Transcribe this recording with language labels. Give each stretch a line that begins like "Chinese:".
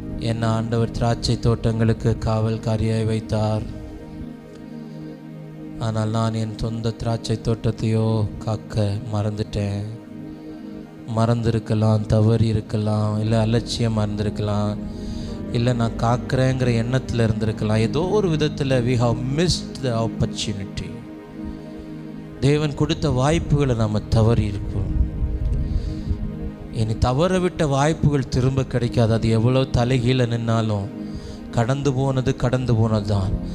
Tamil: என்ன ஆண்டவர் திராட்சை தோட்டங்களுக்கு காவல்காரியாய் வைத்தார். ஆனால் நான் என் சொந்த திராட்சை தோட்டத்தையோ காக்க மறந்துட்டேன். மறந்துருக்கலாம், தவறி இருக்கலாம், இல்லை அலட்சியமாக இருந்திருக்கலாம், இல்லை நான் காக்கிறேங்கிற எண்ணத்தில் இருந்திருக்கலாம். ஏதோ ஒரு விதத்தில்
English: we have missed the opportunity.
Tamil: தேவன் கொடுத்த வாய்ப்புகளை நாம் தவறி இருப்போம். இனி தவற விட்ட வாய்ப்புகள் திரும்ப கிடைக்காது. அது எவ்வளோ தலைகீழ நின்னாலும் கடந்து போனது தான்.